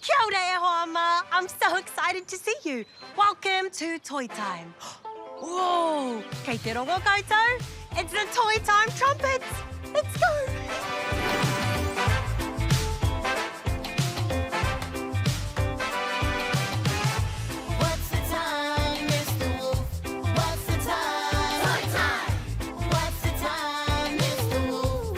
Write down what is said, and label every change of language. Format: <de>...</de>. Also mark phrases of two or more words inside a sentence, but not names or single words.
<mi>Kia ora e hoa, Ma.</mi> <en>I'm so excited to see you. Welcome to Toy Time. Whoa!</en> <mi>Kei te rongo koutou.</mi> <en>It's the Toy Time trumpets. Let's go. What's the time, Mr. Wolf? What's the time? Toy time! What's the time, Mr. Wolf?</en>